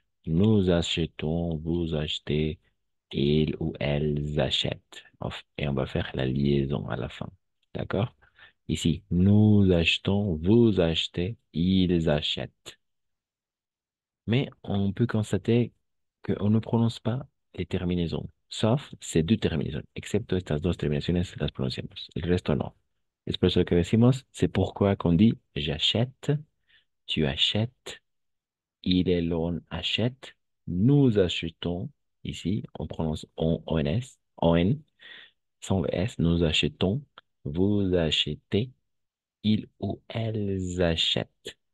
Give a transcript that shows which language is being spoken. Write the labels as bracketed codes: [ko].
[fr] Nous achetons, vous achetez, ils ou elles achètent. Et on va faire la liaison à la fin. D'accord? Ici, nous achetons, vous achetez, ils achètent. Mais on peut constater qu'on ne prononce pas les terminaisons, sauf ces deux terminaisons. [es] Excepto estas dos terminaciones las pronunciamos. El resto no. Es por eso que decimos, [fr] c'est pourquoi qu'on dit j'achète, tu achètes, il et l'on achète, nous achetons. Ici, on prononce on, sans le S, nous achetons, vous achetez, ils ou elles achètent.